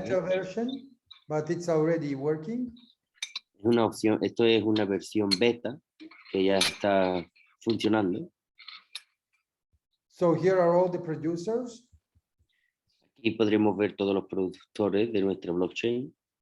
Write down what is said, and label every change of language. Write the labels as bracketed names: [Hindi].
[English] beta version, but it's already working. [Spanish] Es una opción, esto es una versión beta que ya está funcionando. [English] So here are all the producers. [Spanish] Aquí podremos ver todos los productores de nuestra blockchain.